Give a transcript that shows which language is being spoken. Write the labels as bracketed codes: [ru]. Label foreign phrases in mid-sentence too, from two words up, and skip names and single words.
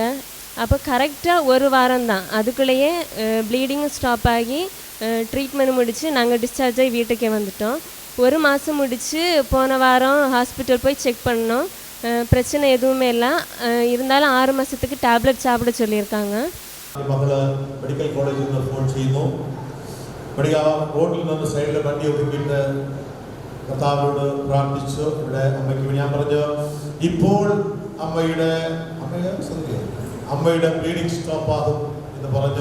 [ta] அப்போ கரெக்டாக ஒரு வாரம் தான், அதுக்குள்ளேயே ப்ளீடிங்கும் ஸ்டாப் ஆகி ட்ரீட்மெண்ட் முடித்து நாங்கள் டிஸ்சார்ஜ் ஆகி வீட்டுக்கே வந்துட்டோம். 1 மாதம் முடித்து போன வாரம் ஹாஸ்பிட்டல் போய் செக் பண்ணோம். பிரச்சனை எதுவுமே இல்லை, இருந்தாலும் 6 மாதத்துக்கு டேப்லெட் சாப்பிட சொல்லியிருக்காங்க. [ml] മകള് മെഡിക്കൽ കോളേജിൽ നിന്ന് ഫോൺ ചെയ്യുന്നു. റോഡിൽ നിന്ന് സൈഡിൽ വണ്ടി ഒതുക്കിയിട്ട് കർത്താവിനോട് പ്രാർത്ഥിച്ചു. ഇവിടെ അമ്മയ്ക്ക് ഞാൻ പറഞ്ഞു, ഇപ്പോൾ അമ്മയുടെ [en] bleeding stop [ml] ആകും എന്ന് പറഞ്ഞു.